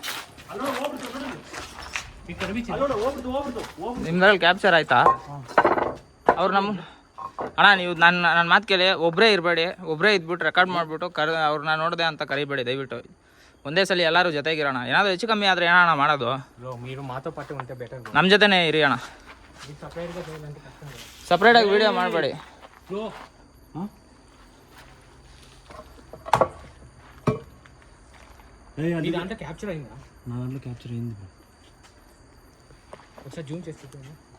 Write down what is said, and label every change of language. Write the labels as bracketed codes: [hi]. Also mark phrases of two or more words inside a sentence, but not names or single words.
[kn] ನಿಮ್ದ್ರಲ್ಲಿ ಕ್ಯಾಪ್ಚರ್ ಆಯ್ತಾ? ಅವ್ರು ನಮ್ಮ ಅಣ್ಣ ನೀವು ನನ್ನ ಮಾತು ಕೇಳಿ ಒಬ್ಬರೇ ಇರಬೇಡಿ, ಒಬ್ಬರೇ ಇದ್ಬಿಟ್ಟು ರೆಕಾರ್ಡ್ ಮಾಡಿಬಿಟ್ಟು ಅವ್ರನ್ನ ನೋಡಿದೆ ಅಂತ ಕರಿಬೇಡಿ ದಯವಿಟ್ಟು. ಒಂದೇ ಸಲ ಎಲ್ಲರೂ ಜೊತೆಗಿರೋಣ. ಏನಾದರೂ ಹೆಚ್ಚು ಕಮ್ಮಿ ಆದರೆ ಏನಣ್ಣ ಮಾಡೋದು, [te] మీరు మాతో పాటు ఉంటే బెటర్ [kn] ನಮ್ಮ ಜೊತೆನೇ ಇರಿ ಅಣ್ಣ. [te] సపరేట్గా చేయాలంటే కష్టం. [kn] ಸಪ್ರೇಟಾಗಿ ವೀಡಿಯೋ ಮಾಡಬೇಡಿ. ಬ್ರೋ [te] నీ దాంట్లో క్యాప్చర్ అయిందా? నా దాంట్లో క్యాప్చర్ అయింది బ్రో. ఒకసారి జూమ్ చేసి చూడండి.